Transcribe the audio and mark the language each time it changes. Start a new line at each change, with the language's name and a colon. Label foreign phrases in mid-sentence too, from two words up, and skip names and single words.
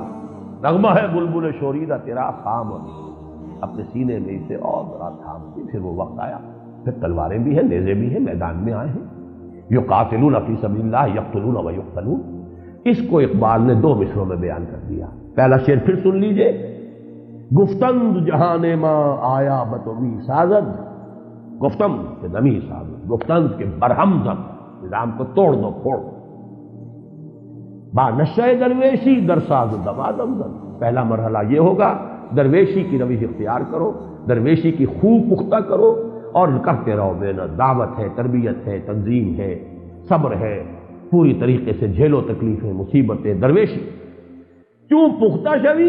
Urdu: نغمہ ہے بلبل شوریدہ تیرا خام ابھی، اپنے سینے میں اسے اور ذرا تھام دی۔ پھر وہ وقت آیا، پھر تلواریں بھی ہیں، نیزے بھی ہیں، میدان میں آئے ہیں،
Arabic: یقاتلون فی سبیل اللہ یقتلون و یقتلون۔
Urdu: اس کو اقبال نے دو مصروں میں بیان کر دیا۔ پہلا شعر پھر سن لیجئے،
Persian: گفتند جہان ماں آیا بتوی سازد، گفتم کہ نمی سازد، گفتند کہ برہم زد،
Urdu: نظام کو توڑ دو پھوڑ دو،
Persian: با نشہ درویشی در ساز دمادم زد۔
Urdu: پہلا مرحلہ یہ ہوگا، درویشی کی روش اختیار کرو، درویشی کی خوب پختہ کرو، اور کرتے رہو محنت، دعوت ہے، تربیت ہے، تنظیم ہے، صبر ہے، پوری طریقے سے جھیلو تکلیفیں، مصیبتیں، درویشی۔ کیوں پختہ شوی؟